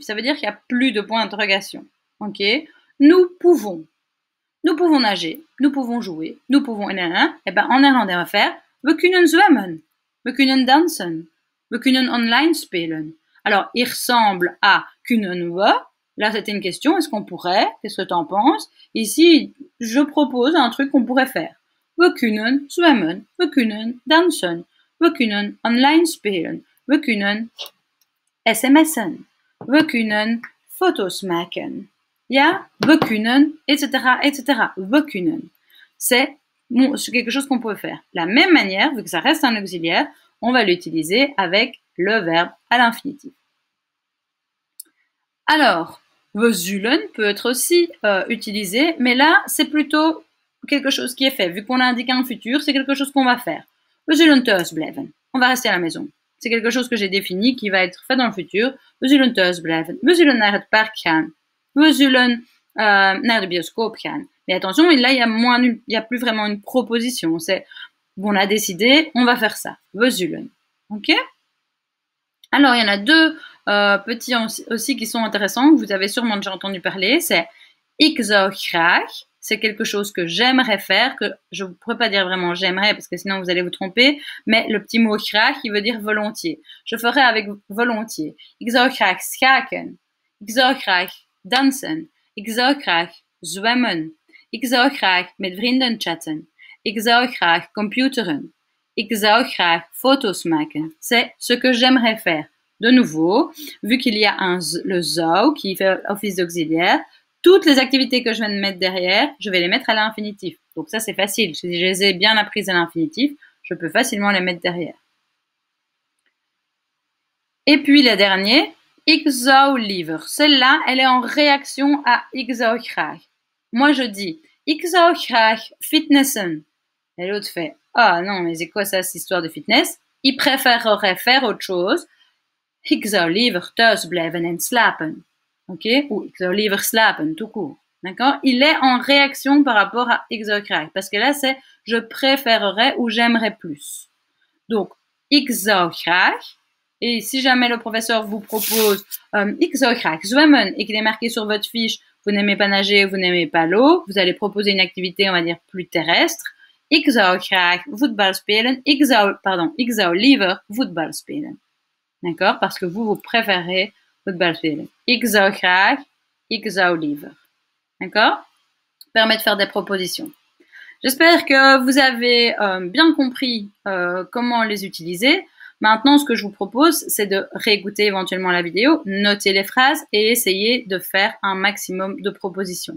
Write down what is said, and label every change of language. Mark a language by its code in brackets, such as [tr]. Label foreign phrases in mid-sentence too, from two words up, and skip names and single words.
[fr] Ça veut dire qu'il n'y a plus de point d'interrogation. Ok? Nous pouvons nager, nous pouvons jouer, nous pouvons... Eh ben, en néerlandais, on va faire [nl] we kunnen zwemmen, we kunnen dansen, we kunnen online spelen. [fr] Alors, il ressemble à [nl] kunnen we. [fr] Là, c'était une question, est-ce qu'on pourrait? Qu'est-ce que tu en penses? Ici, je propose un truc qu'on pourrait faire. [nl] We kunnen zwemmen, we kunnen dansen, we kunnen online spelen, we kunnen sms'en, we kunnen foto's maken. Ja, we kunnen, etc., etc. We kunnen. [fr] C'est quelque chose qu'on peut faire. De la même manière, vu que ça reste un auxiliaire, on va l'utiliser avec le verbe à l'infinitif. Alors, [nl] we zullen [fr] peut être aussi utilisé, mais là, c'est plutôt quelque chose qui est fait. Vu qu'on a indiqué un futur, c'est quelque chose qu'on va faire. [nl] We zullen thuis blijven. [fr] On va rester à la maison. C'est quelque chose que j'ai défini qui va être fait dans le futur. [nl] We zullen thuis blijven. We zullen naar het park gaan. We zullen naar de bioscoop gaan. [fr] Mais attention, là, il y a plus vraiment une proposition. C'est, bon, on a décidé, on va faire ça. [nl] We zullen. [fr] Ok? Alors, il y en a deux petits aussi qui sont intéressants, que vous avez sûrement déjà entendu parler. [nl] C'est ik zou graag. [fr] C'est quelque chose que j'aimerais faire, que je ne pourrais pas dire vraiment j'aimerais, parce que sinon vous allez vous tromper, mais le petit mot graag, qui veut dire volontiers. Je ferai avec volontiers. [nl] Ik zou graag schaken. Ik zou graag dansen. Ik zou graag zwemmen. Ik zou graag met vrienden chatten. Ik zou graag computeren. Ik zou graag foto's maken. [fr] C'est ce que j'aimerais faire. De nouveau, vu qu'il y a le zou qui fait office d'auxiliaire, toutes les activités que je viens de mettre derrière, je vais les mettre à l'infinitif. Donc ça, c'est facile. Si je les ai bien apprises à l'infinitif, je peux facilement les mettre derrière. Et puis le dernier, [nl] ik zou liever. [fr] Celle-là, elle est en réaction à [nl] ik zou graag. [fr] Moi, je dis, [nl] ik zou graag fitnessen. [fr] Et l'autre fait, ah non, mais c'est quoi ça, cette histoire de fitness? Il préférerait faire autre chose. [nl] Ik zou liever thuis blijven en slapen. Ok? Ou ik zou liever slapen, [fr] tout court. D'accord? Il est en réaction par rapport à [nl] ik zou graag. [fr] Parce que là, c'est je préférerais ou j'aimerais plus. Donc, [nl] ik zou graag. [fr] Et si jamais le professeur vous propose [nl] ik zou graag zwemmen [fr] et qu'il est marqué sur votre fiche, vous n'aimez pas nager, vous n'aimez pas l'eau, vous allez proposer une activité, on va dire, plus terrestre. [nl] Ik zou graag voetbal spelen. Ik zou liever voetbal spelen. [fr] D'accord? Parce que vous préférez [nl] voetbal spelen. Ik zou graag, ik zou liever. [fr] D'accord? Permet de faire des propositions. J'espère que vous avez bien compris comment les utiliser. Maintenant, ce que je vous propose, c'est de réécouter éventuellement la vidéo, noter les phrases et essayer de faire un maximum de propositions.